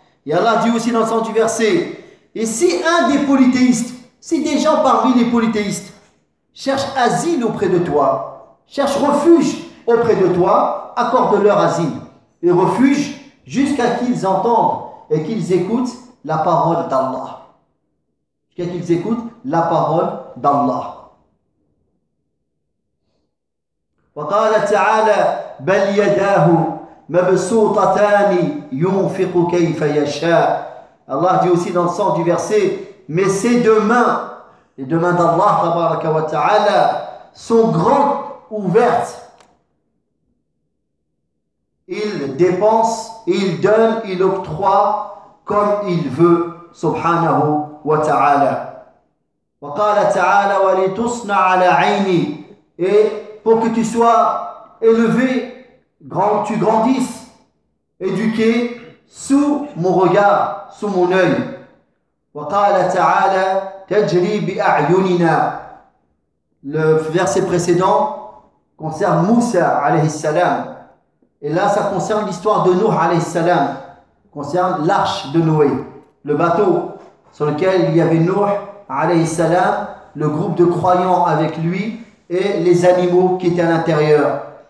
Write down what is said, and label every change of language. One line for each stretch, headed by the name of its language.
French: Et Allah dit aussi dans le sens du verset, et si un des polythéistes, si des gens parmi les polythéistes cherchent asile auprès de toi, cherchent refuge auprès de toi, accorde-leur asile et refuge jusqu'à qu'ils entendent et qu'ils écoutent la parole d'Allah. Jusqu'à qu'ils écoutent la parole d'Allah.
Arabic: وقال تعالى بل يداه مبسوطتان ينفق كيف يشاء.
French: Allah dit aussi dans le sens du verset, mais ses deux mains, les deux mains d'Allah, tabaraka wa ta'ala, sont grandes ouvertes. Il dépense, il donne, il octroie comme il veut, subhanahu wa ta'ala.
Arabic: Wa qala ta'ala wa li tusna ala ayni.
French: Et pour que tu sois élevé, grand, tu grandisses, éduqué sous mon regard. Sous mon œil.
Arabic: وقال تعالى تجري بأعيننا.
French: Le verset précédent concerne Moussa alayhi salam. Et là, ça concerne l'histoire de Nuh alayhi salam. Concerne l'arche de Noé. Le bateau sur lequel il y avait Nuh alayhi salam, le groupe de croyants avec lui et les animaux qui étaient à l'intérieur.